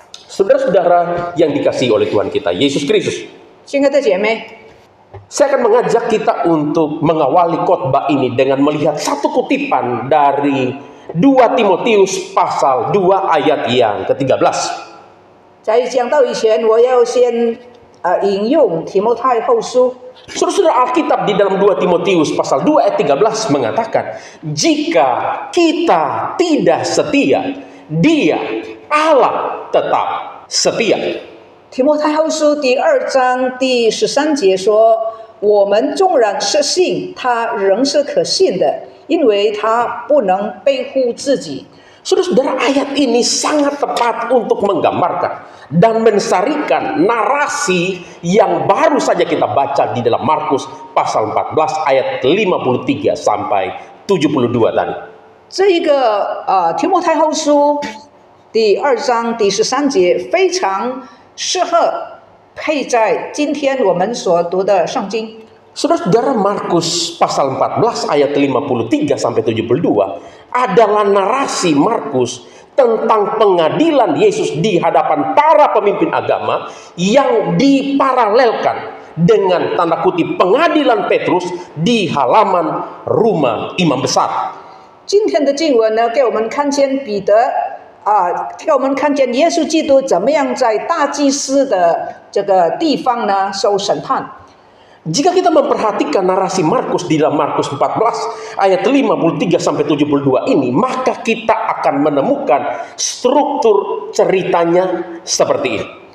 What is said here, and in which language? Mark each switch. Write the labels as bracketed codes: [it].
[id] Saudara-saudara yang dikasihi oleh Tuhan kita Yesus Kristus, [zh] 亲爱的姐妹， [id] saya akan mengajak kita untuk mengawali khotbah ini dengan melihat satu kutipan dari 2 Timotius pasal 2 ayat yang ke-13. [zh] 在讲到以前，我要先引用提摩太后书。 [id] Saudara-saudara, Alkitab di dalam 2 Timotius pasal 2 ayat 13 mengatakan, "Jika kita tidak setia, Dia Allah tetap setia." [zh] 提摩太后书第2章第13节说：“我们纵然失信，他仍是可信的，因为他不能背负自己。” [id] Saudara-saudara, ayat ini sangat tepat untuk menggambarkan dan mensarikan narasi yang baru saja kita baca di dalam Markus pasal 14 ayat 53 sampai 72 tadi. [zh] 这一个提摩太后书第2章第13节非常适合配在今天我们所读的圣经。 [id] Saudara-saudara, Markus pasal 14 ayat 53 sampai 72 adalah narasi Markus tentang pengadilan Yesus di hadapan para pemimpin agama yang diparalelkan dengan tanda kutip pengadilan Petrus di halaman rumah imam besar. [zh] 今天的经文呢，给我们看见彼得给我们看见耶稣基督怎么样在大祭司的这个地方呢受审判。 [id] Jika kita memperhatikan narasi Markus di dalam Markus 14 ayat 53 sampai 72 ini, maka kita akan menemukan struktur ceritanya seperti ini.